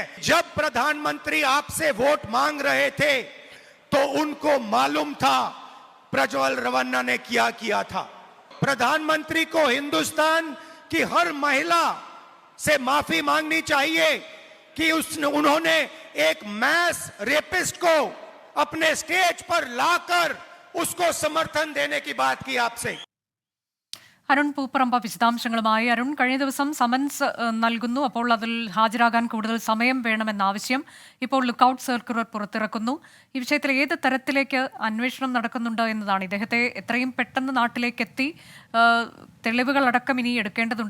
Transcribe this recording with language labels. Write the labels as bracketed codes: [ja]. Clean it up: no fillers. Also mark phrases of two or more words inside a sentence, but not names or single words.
[hi] जब प्रधानमंत्री आपसे वोट मांग रहे थे तो उनको मालूम था प्रज्वल रवन्ना ने क्या किया था. प्रधानमंत्री को हिंदुस्तान की हर महिला से माफी मांगनी चाहिए कि उन्होंने एक [en] mass rapist [hi] को अपने स्टेज पर लाकर उसको समर्थन देने की बात की आपसे. [ml] അരുൺ പൂപ്പറമ്പ വിശദാംശങ്ങളുമായി. അരുൺ, കഴിഞ്ഞ ദിവസം സമൻസ് നൽകുന്നു. അപ്പോൾ അതിൽ ഹാജരാകാൻ കൂടുതൽ സമയം വേണമെന്ന ആവശ്യം. ഇപ്പോൾ [en] lookout circular [ml] പുറത്തിറക്കുന്നു. ഈ വിഷയത്തിൽ ഏത് തരത്തിലേക്ക് അന്വേഷണം നടക്കുന്നുണ്ട് എന്നതാണ്. ഇദ്ദേഹത്തെ എത്രയും പെട്ടെന്ന് നാട്ടിലേക്ക് എത്തി തെളിവുകളടക്കം ഇനി എടുക്കേണ്ടതുണ്ട്.